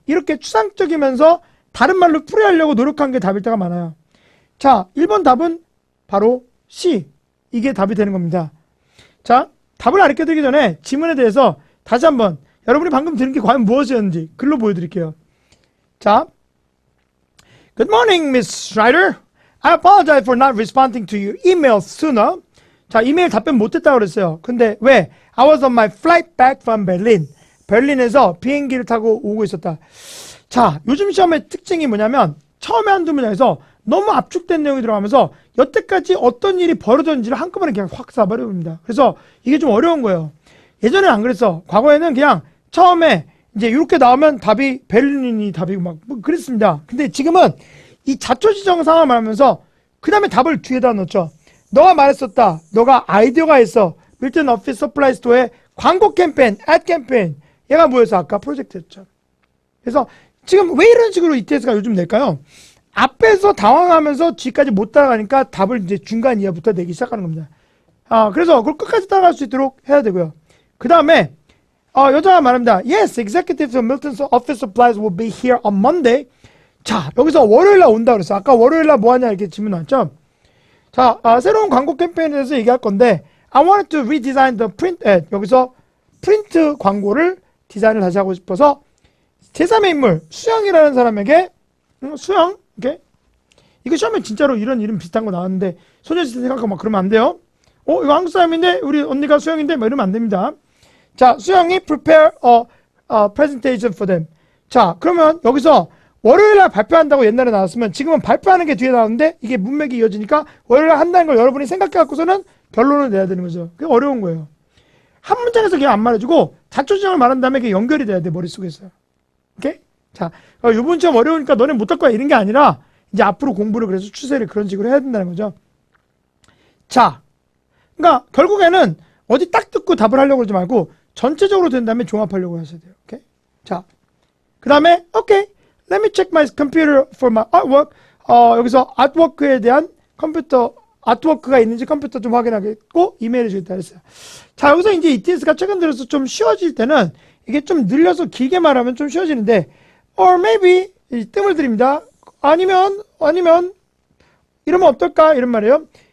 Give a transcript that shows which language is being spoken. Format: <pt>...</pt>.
<ko>이렇게 추상적이면서 다른 말로 풀이하려고 노력한 게 답일 때가 많아요. 자, 1번 답은 바로 C. 이게 답이 되는 겁니다. 자, 답을 알려드리기 전에 지문에 대해서 다시 한번 여러분이 방금 들은 게 과연 무엇이었는지 글로 보여드릴게요.</ko> <en>자, Good morning, Miss Schreider. I apologize for not responding to your email sooner.</en> <ko>자, 이메일 답변 못했다고 그랬어요. 근데 왜?</ko> <en>I was on my flight back from Berlin.</en> <ko>베를린에서 비행기를 타고 오고 있었다. 자, 요즘 시험의 특징이 뭐냐면 처음에 한두 문장에서 너무 압축된 내용이 들어가면서 여태까지 어떤 일이 벌어졌는지를 한꺼번에 그냥 확 쏴버립니다. 그래서 이게 좀 어려운 거예요. 예전에는 안 그랬어. 과거에는 그냥 처음에 이제 이렇게 나오면 답이 베를린이 답이고 막 뭐 그랬습니다. 근데 지금은 이 자초지정 상황을 말하면서 그 다음에 답을 뒤에다 넣죠. 너가 말했었다. 너가 아이디어가 있어. 밀턴 오피스 서플라이 스토어의 광고 캠페인, ad 캠페인. 얘가 뭐였어? 아까 프로젝트였죠. 그래서 지금 왜 이런 식으로 ETS가 요즘 낼까요? 앞에서 당황하면서 뒤까지 못 따라가니까 답을 이제 중간 이하부터 내기 시작하는 겁니다. 그래서 그걸 끝까지 따라갈 수 있도록 해야 되고요. 그 다음에 여자가 말합니다.</ko> <en>Yes, executives of Milton's office supplies will be here on Monday.</en> <ko>자, 여기서 월요일날 온다 그랬어. 아까 월요일날 뭐하냐 이렇게 질문 나왔죠. 자, 새로운 광고 캠페인에 대해서 얘기할 건데</ko> <en>I wanted to redesign the print ad.</en> <ko>여기서 프린트 광고를 디자인을 다시 하고 싶어서 제3의 인물 수영이라는 사람에게 수영 이렇게 이거 시험에 진짜로 이런 이름 비슷한 거 나왔는데 소녀시대 생각하고 막 그러면 안 돼요. 이거 한국 사람인데 우리 언니가 수영인데 막 이러면 안 됩니다. 자, 수영이</ko> <en>prepare a presentation for them.</en> <ko>자, 그러면 여기서 월요일날 발표한다고 옛날에 나왔으면 지금은 발표하는 게 뒤에 나왔는데 이게 문맥이 이어지니까 월요일날 한다는 걸 여러분이 생각해 갖고서는 결론을 내야 되는 거죠. 그게 어려운 거예요. 한 문장에서 그냥 안 말해주고 자초지정을 말한 다음에 그게 연결이 돼야 돼, 머릿속에서. 오케이? 자, 요번 시험 어려우니까 너네 못할 거야 이런 게 아니라 이제 앞으로 공부를 그래서 추세를 그런 식으로 해야 된다는 거죠. 자, 그러니까 결국에는 어디 딱 듣고 답을 하려고 그러지 말고 전체적으로 된 다음에 종합하려고 하셔야 돼요. 오케이? 자, 그 다음에 오케이,</ko> <en>let me check my computer for my artwork.</en> <ko>여기서 아트워크에 대한 컴퓨터 아트워크가 있는지 컴퓨터 좀 확인하겠고 이메일을 주겠다 했어요. 자, 여기서 이제 ETS가 최근 들어서 좀 쉬워질 때는 이게 좀 늘려서 길게 말하면 좀 쉬워지는데 or maybe 이 뜸을 들입니다. 아니면 이러면 어떨까 이런 말이에요.</ko>